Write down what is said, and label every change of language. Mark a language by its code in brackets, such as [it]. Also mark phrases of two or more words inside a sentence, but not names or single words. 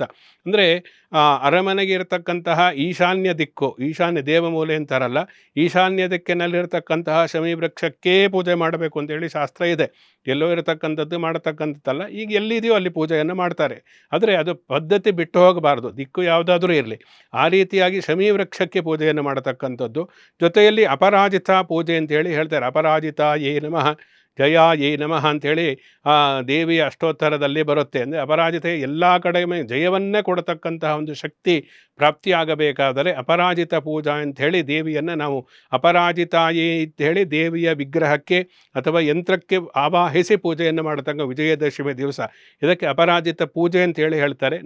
[kn] ಅಂದರೆ ಅರಮನೆಗೆ ಇರತಕ್ಕಂತಹ ಈಶಾನ್ಯ ದಿಕ್ಕು, ಈಶಾನ್ಯ ದೇವಮೂಲೆ ಅಂತಾರಲ್ಲ, ಈಶಾನ್ಯ ದಿಕ್ಕಿನಲ್ಲಿರತಕ್ಕಂತಹ ಶಮೀ ವೃಕ್ಷಕ್ಕೇ ಪೂಜೆ ಮಾಡಬೇಕು ಅಂತೇಳಿ ಶಾಸ್ತ್ರ ಇದೆ. ಎಲ್ಲೋ ಇರತಕ್ಕಂಥದ್ದು ಮಾಡತಕ್ಕಂಥದ್ದಲ್ಲ. ಈಗ ಎಲ್ಲಿದೆಯೋ ಅಲ್ಲಿ ಪೂಜೆಯನ್ನು ಮಾಡ್ತಾರೆ. ಆದರೆ ಅದು ಪದ್ಧತಿ ಬಿಟ್ಟು ಹೋಗಬಾರ್ದು, ದಿಕ್ಕು ಯಾವುದಾದ್ರೂ ಇರಲಿ. ಆ ರೀತಿಯಾಗಿ ಶಮೀ ವೃಕ್ಷಕ್ಕೆ ಪೂಜೆಯನ್ನು ಮಾಡತಕ್ಕಂಥದ್ದು. ಜೊತೆಯಲ್ಲಿ ಅಪರಾಜಿತ ಪೂಜೆ ಅಂತೇಳಿ ಹೇಳ್ತಾರೆ. [sa] ಅಪರಾಜಿತ ಯೇ ನಮಃ, ಜಯ ಯೇ ನಮಃ [kn] ಅಂಥೇಳಿ ಆ ದೇವಿಯ ಅಷ್ಟೋತ್ತರದಲ್ಲಿ ಬರುತ್ತೆ. ಅಂದರೆ ಅಪರಾಜಿತೆ ಎಲ್ಲ ಕಡೆ ಜಯವನ್ನೇ ಕೊಡತಕ್ಕಂತಹ ಒಂದು ಶಕ್ತಿ ಪ್ರಾಪ್ತಿಯಾಗಬೇಕಾದರೆ ಅಪರಾಜಿತ ಪೂಜಾ ಅಂಥೇಳಿ ದೇವಿಯನ್ನು ನಾವು ಅಪರಾಜಿತಾಯೇ ಅಂಥೇಳಿ ದೇವಿಯ ವಿಗ್ರಹಕ್ಕೆ ಅಥವಾ ಯಂತ್ರಕ್ಕೆ ಆವಾಹಿಸಿ ಪೂಜೆಯನ್ನು ಮಾಡತಕ್ಕ ವಿಜಯದಶಮಿ ದಿವಸ ಇದಕ್ಕೆ ಅಪರಾಜಿತ ಪೂಜೆ ಅಂತೇಳಿ ಹೇಳ್ತಾರೆ.